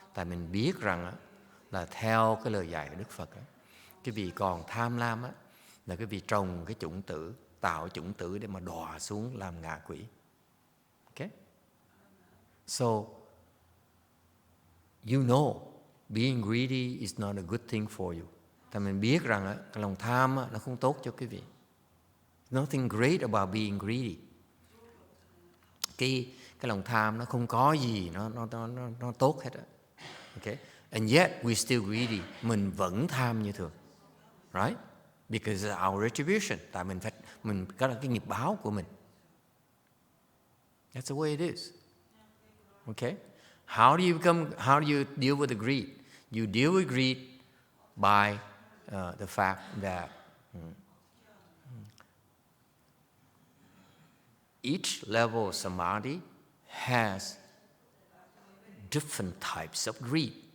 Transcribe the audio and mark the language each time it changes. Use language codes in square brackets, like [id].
[vi] Tại mình biết rằng là theo cái lời dạy của Đức Phật, cái vị còn tham lam là cái vị trồng cái chủng tử, tạo chủng tử để mà đọa xuống làm ngạ quỷ. [en] Okay? So, you know, being greedy is not a good thing for you. [vi] Tại mình biết rằng cái lòng tham nó không tốt cho quý vị. [en] Nothing great about being greedy. [vi] Cái lòng tham nó không có gì nó tốt hết. Okay? [en] And yet we still greedy. [vi] Mình vẫn tham như thường. [en] Right? Because it's our retribution. [vi] Tại mình có là cái nghiệp báo của mình. [en] That's the way it is. Okay? How do you deal with the greed? You deal with greed by the fact that each level of samadhi has different types of greed.